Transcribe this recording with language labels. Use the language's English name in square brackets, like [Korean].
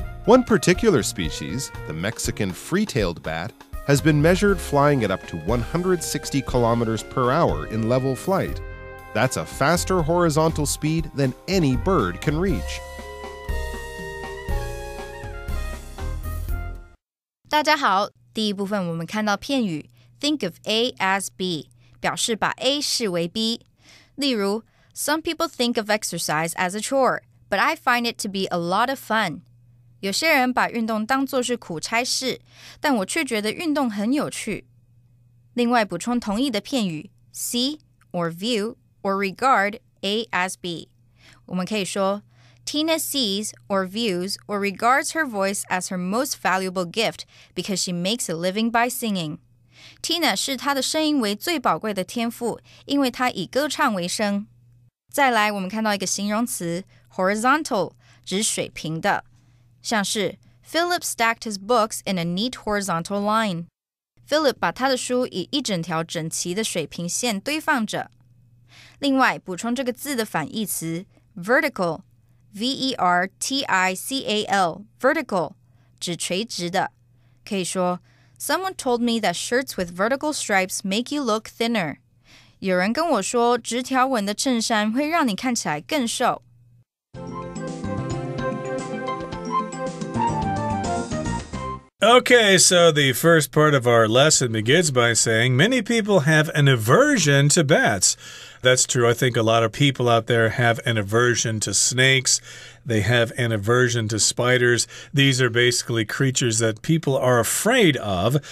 [English] One particular species, the Mexican free-tailed bat, has been measured flying at up to 160 kilometers per hour in level flight. That's a faster horizontal speed than any bird can reach. [Chinese] 大家好，第一部分我们看到片语 [English] think of A as B， [Chinese] 表示把 A 视为 B。例如 [English] Some people think of exercise as a chore, but I find it to be a lot of fun. [Chinese] 有些人把运动当作是苦差事，但我却觉得运动很有趣。另外补充同义的片语 [English] see or view or regard A as B。 [Chinese] 我们可以说 [English] Tina sees or views or regards her voice as her most valuable gift because she makes a living by singing. [Chinese] Tina 视她的声音为最宝贵的天赋，因为她以歌唱为生。再来我们看到一个形容词 horizontal， 指水平的。像是 [English] Philip stacked his books in a neat horizontal line. [Chinese] Philip 把他的书以一整条整齐的水平线堆放着。另外，补充这个字的反义词 vertical, V-E-R-T-I-C-A-L, vertical, 指垂直的。可以说 [English] Someone told me that shirts with vertical stripes make you look thinner. [Chinese] 有人跟我说，直条纹的衬衫会让你看起来更瘦。 [English] Okay, so the first part of our lesson begins by saying many people have an aversion to bats. That's true. I think a lot of people out there have an aversion to snakes. They have an aversion to spiders. These are basically creatures that people are afraid of.